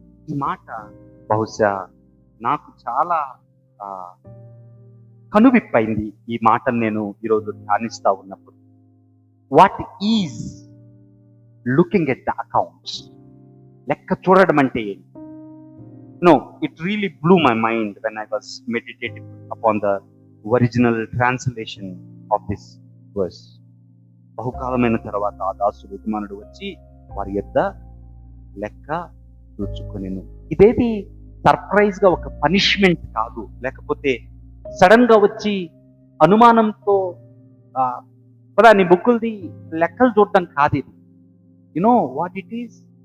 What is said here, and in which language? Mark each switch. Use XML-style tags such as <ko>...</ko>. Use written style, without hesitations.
<te>ఈ మాట బహుశా నాకు చాలా కనువిప్పైంది. ఈ మాటను నేను ఈరోజు ధ్యానిస్తా ఉన్నప్పుడు,</te> <en>what is looking at the accounts,</en> <te>లెక్క చూడడం అంటే ఏంటి?</te> <en>No, it really blew my mind when I was meditating upon the original translation of this verse.</en> <te>బహుకాలమైన తర్వాత ఆ దాసుడు యజమానుడు వచ్చి వారి యొద్ద లెక్క చూచుకొనెను. ఇదేది సర్ప్రైజ్ గా ఒక పనిష్మెంట్ కాదు, లేకపోతే సడన్ గా వచ్చి అనుమానంతో పదా నీ బుక్కులది లెక్కలు చూడటం కాదు ఇది.</te> <en>You know what it is?</en>